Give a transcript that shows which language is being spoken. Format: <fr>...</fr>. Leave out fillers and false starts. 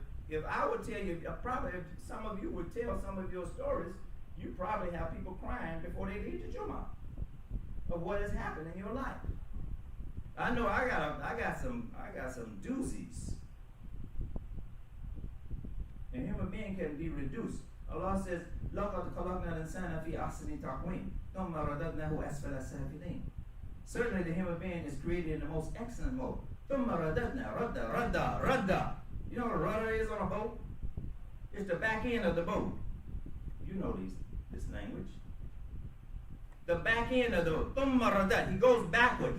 <en>If I would tell you, probably if some of you would tell some of your stories, you probably have people crying before they leave the Jumah. of what has happened in your life. I know I got some doozies. A human being can be reduced. Allah says,</en> <ar>لَقَدْ خَلَقْنَا الْإِنسَانَ فِي أَحْسَنِ تَقْوِيمٍ ثُمَّ رَدَدْنَاهُ أَسْفَلَ السَّافِلِينَ.</ar> <en>Certainly the human being is created in the most excellent mode.</en> <ar>ثُمَّ رَدَدْنَا رَدَّ.</ar> <en>You know what a rudder is on a boat? It's the back end of the boat. You know this language. The back end of the boat.</en> <ar>ثُمَّ رَدَدْ.</ar> <en>He goes backward.</en>